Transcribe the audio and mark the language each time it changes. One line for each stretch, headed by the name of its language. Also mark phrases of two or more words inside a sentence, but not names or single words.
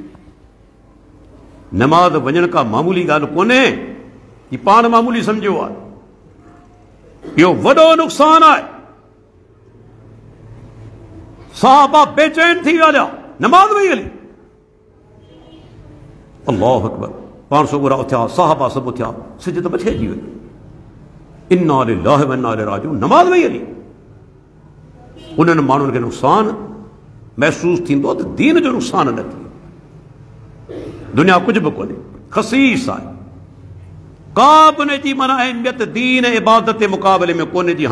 Sindhi: नमाज़ वञण का मामूली ॻाल्हि कोन्हे, ही पाण मामूली सम्झो आहे, इहो वॾो नुक़सान आहे। सहाबा बेचैन थी विया, नमाज़ वई हली।
Arabic: الله أكبر,
Sindhi: 500 गुरा उथिया, सहाबा सभु उथिया, सिज त मथे अची वई।
Arabic: إنا لله و إنا إليه راجعون,
Sindhi: नमाज़ वई हली। उन्हनि माण्हुनि खे नुक़सान महसूस थींदो त दीन जो नुक़सान न थिए। दुनिया कुझु बि कोन्हे, ख़सीस आहे, का बि उन जी माना अहमियत दीन इबादत जे मुक़ाबले में कोन्हे जी।